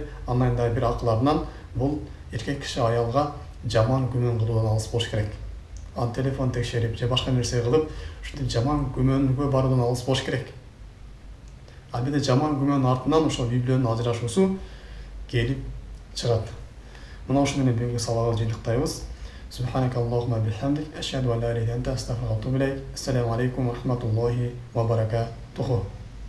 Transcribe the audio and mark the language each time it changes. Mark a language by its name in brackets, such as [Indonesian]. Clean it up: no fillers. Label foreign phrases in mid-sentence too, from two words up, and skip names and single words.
[Kyrgyz] Андан да бир акыларынан бул эркек киши аялга жаман күмөн кылуудан алыс болуш керек. Ал телефон текшерип же башка нерсе кылып, ушинтип жаман күмөнгө баруудан алыс болуш керек. Албетте жаман күмөндүн артынан ошол үй бүлөнүн ажырашуусу келип чыгат. Мына ошо менен бүгүнкү сабагыбызды жыйынтыктайбыз. [Arabic] سبحانك اللهم وبحمدك أشهد أن لا إله إلا أنت أستغفرك وأتوب إليك. السلام عليكم ورحمة الله وبركاته.